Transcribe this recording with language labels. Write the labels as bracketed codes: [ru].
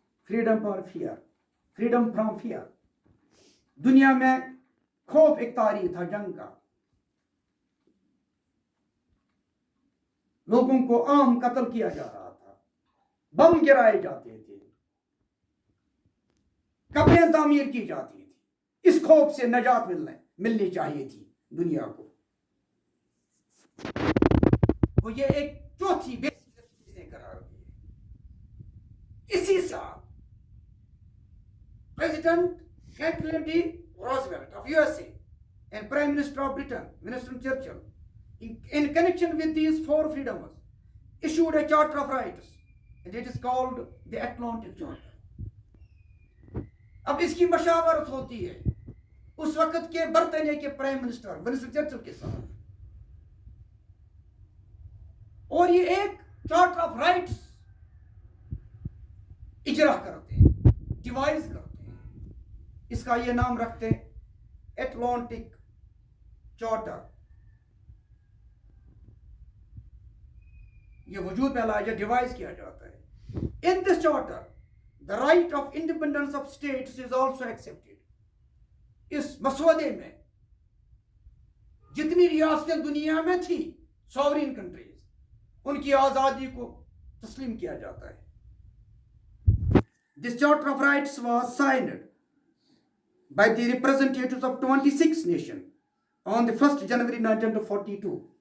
[en] Freedom for fear, freedom from fear. [ur] دنیا میں خوف ایک تاریخ تھا جنگ کا، لوگوں کو عام قتل کیا جا رہا تھا، بم گرائے جاتے تھے، قبریں تعمیر کی جاتی تھی. اس خوف سے نجات ملنی چاہیے تھی دنیا کو. وہ یہ ایک چوتھی بے قرار دی. اسی سال president Franklin D Roosevelt of [en] USA and Prime Minister of Britain, Winston Churchill, in connection with these 4 freedoms, issued a Charter of Rights, and it is called the Atlantic Charter. [ur] اب اس کی مشاورت ہوتی ہے اس وقت کے برطانیہ کے پرائم منسٹر ونسٹن چرچل کے ساتھ، اور یہ ایک چارٹر آف رائٹس اجرا کرتے ہیں، ڈیوائز کرتے ہیں. اس کا یہ نام رکھتے ہیں اٹلانٹک چارٹر. یہ وجود میں لایا، ڈیوائز کیا جاتا ہے. [en] In this charter, the right of independence of states is also accepted. [ur] اس مسودے میں جتنی ریاستیں دنیا میں تھی سوورین کنٹریز، ان کی آزادی کو تسلیم کیا جاتا ہے. [en] This Charter of Rights was signed by the representatives of 26 nations on the 1st January 1942.